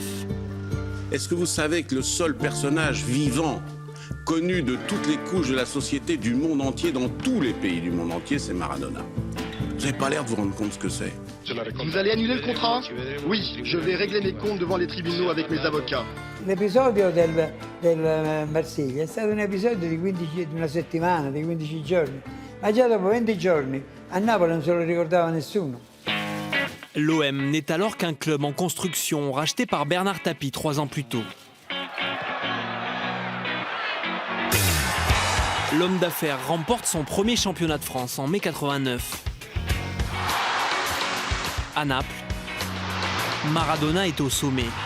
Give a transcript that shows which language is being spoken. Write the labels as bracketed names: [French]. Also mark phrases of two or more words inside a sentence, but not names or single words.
[French] Est-ce que vous savez que le seul personnage vivant, connu de toutes les couches de la société du monde entier, dans tous les pays du monde entier, c'est Maradona? Vous n'avez pas l'air de vous rendre compte ce que c'est. Vous allez annuler le contrat? Oui, je vais régler mes comptes devant les tribunaux avec mes avocats. [Italian] L'episodio del Marsiglia è stato un episodio di una settimana, di 15 giorni, ma già dopo 20 giorni a Napoli non se lo ricordava nessuno. [French] L'OM n'est alors qu'un club en construction racheté par Bernard Tapie 3 ans plus tôt. L'homme d'affaires remporte son premier championnat de France en mai 89. À Naples, Maradona est au sommet.